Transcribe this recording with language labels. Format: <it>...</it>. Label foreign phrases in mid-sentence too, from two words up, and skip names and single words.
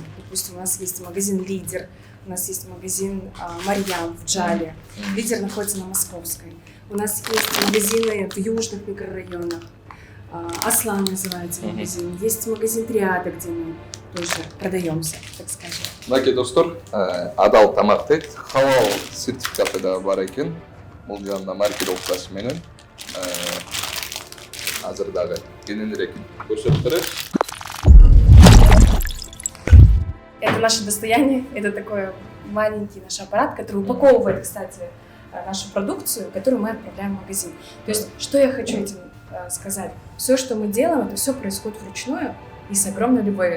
<ru>Допустим, у нас есть магазин «Лидер», у нас есть магазин «Марьям» в Джале. «Лидер» находится на Московской. У нас есть магазины в южных микрорайонах. «Аслан» называется магазин. Есть магазин «Триада», где мы тоже продаемся, так скажем.</ru> <ky>Мынакей достор, адал тамак дейт, халал сертификаты да бар экен. Бул жанында маркировкасы менен азыр дагы кененирээк көрсөтүп берет.</ky> <ru>Это наше достояние, это такой маленький наш аппарат, который упаковывает, кстати, нашу продукцию, которую мы отправляем в магазин. То есть, что я хочу этим сказать? Все, что мы делаем, это все происходит вручную и с огромной любовью.</ru>